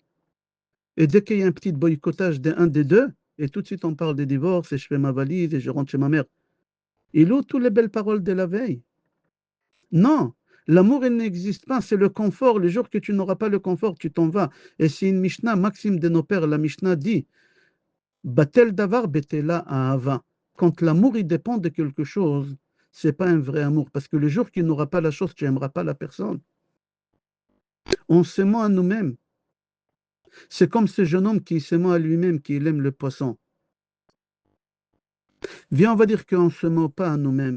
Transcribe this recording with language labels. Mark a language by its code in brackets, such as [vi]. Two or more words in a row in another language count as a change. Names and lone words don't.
[fr] Et dès qu'il y a un petit boycottage d'un des deux, et tout de suite on parle des divorces, et je fais ma valise, et je rentre chez ma mère. Il ouvre toutes les belles paroles de la veille. Non, l'amour, il n'existe pas, c'est le confort. Le jour que tu n'auras pas le confort, tu t'en vas. Et c'est une Mishnah, Maxime de nos pères, la Mishnah dit, [he] בטל דבר בטלה אהבה. [fr] Quand l'amour, il dépend de quelque chose, c'est pas un vrai amour. Parce que le jour qu'il n'aura pas la chose, tu n'aimeras pas la personne. On se ment à nous-mêmes. C'est comme ce jeune homme qui se ment à lui-même, qu'il aime le poisson. Viens, on va dire qu'on ne se ment pas à nous-mêmes.